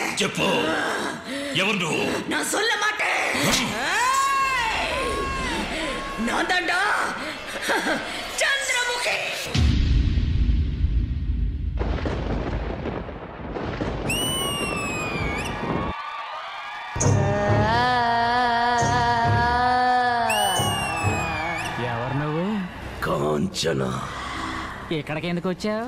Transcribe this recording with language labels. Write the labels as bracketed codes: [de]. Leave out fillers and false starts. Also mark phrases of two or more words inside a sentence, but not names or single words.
[te] చెప్పు, ఎవరు నువ్వు? [ta] நான் சொல்ல மாட்டேன். நான் தாண்டா சந்திரமுகி. [te] ఎవరు నువ్వు? కాంచన. ఇక్కడికి ఎందుకు వచ్చావు?